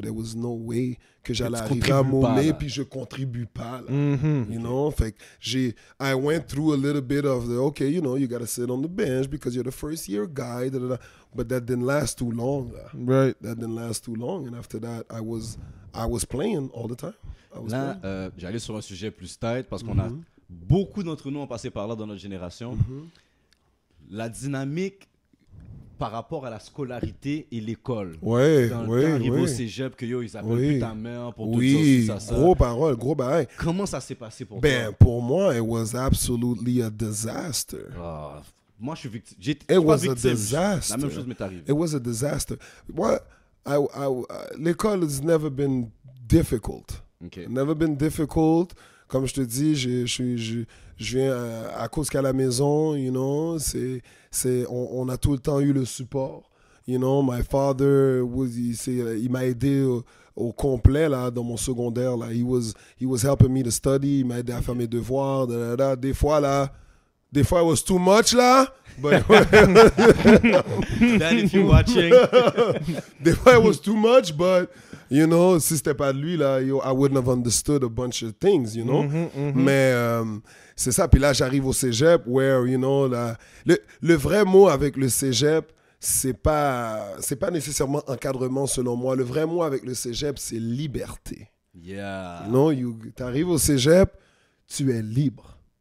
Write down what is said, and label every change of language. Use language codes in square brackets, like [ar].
[en] There was no way [fr] que j'allais arriver à Momé, puis je contribue pas, là. [en] You know? Fait que I went through a little bit of okay, you know, you got to sit on the bench because you're the first year guy, but that didn't last too long. [fr] Là. [en] Right. That didn't last too long. And after that, I was playing all the time. [fr] Là, j'allais sur un sujet plus tight parce qu'on a beaucoup d'entre nous ont passé par là dans notre génération. La dynamique par rapport à la scolarité et l'école. Ouais, Quand arrive au cégep, que ils appellent plus ta mère pour te dire ça. Gros parole, gros bail. Comment ça s'est passé pour toi? Pour moi, [en] it was absolutely a disaster. [fr] Moi, je suis victime. [en] It was a disaster. [fr] La même chose m'est arrivée. [en] It was a disaster. [fr] Moi, l'école [en] has never been difficult. Okay. Never been difficult. [fr] Comme je te dis, je viens à cause qu'à la maison, you know, on a tout le temps eu le support. [en] You know, my father, [fr] il m'a aidé au complet là, dans mon secondaire. [en] Là. He was helping me to study. [fr] Il m'a aidé à faire mes devoirs. Des fois, [en] it was too much là. But Dad, if you're watching. [fr] Des fois, [en] it was too much, but... You know, [fr] si c'était pas de lui, là, [en] I wouldn't have understood a bunch of things, you know. [fr] Mais c'est ça. Puis là, j'arrive au cégep, [en] where, you know, [fr] le vrai mot avec le cégep, c'est pas nécessairement encadrement, selon moi. Le vrai mot avec le cégep, c'est liberté. [en] Yeah. You know, [fr] t'arrives au cégep, tu es libre.